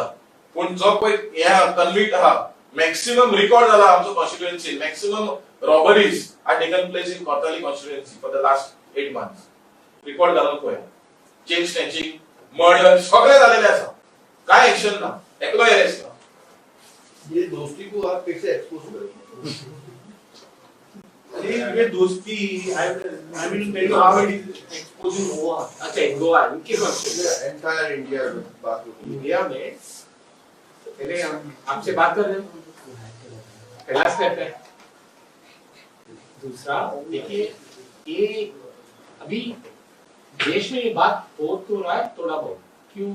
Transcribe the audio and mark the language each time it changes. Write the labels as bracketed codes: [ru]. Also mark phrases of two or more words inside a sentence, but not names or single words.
[kok] पण जो पळय हे कन्विक्ट आहा [en] maximum record [kok] जाला आमचो कॉन्स्टिट्युएन्सी. [en] Maximum robberies are taken place in Cortalim constituency for the last 8 months. [kok] रिकॉर्ड घालून पळय [en] chain snatching [kok] मर्डर सगळे जालेले आसा. काय एक्शन ना. एकलो अरेस्ट ना. [hi] ये दोस्ती को आप कैसे एक्सपोज करेंगे? ये दोस्ती [en] I mean tell you how it is exposing Goa. [hi] अच्छा गोवा इनके पास [en] entire India [hi] में बात होती है. इंडिया में पहले हम आपसे बात कर रहे हैं. पहला स्टेप है. दूसरा देखिए ये अभी देश में ये बात हो तो रहा है थोड़ा बहुत.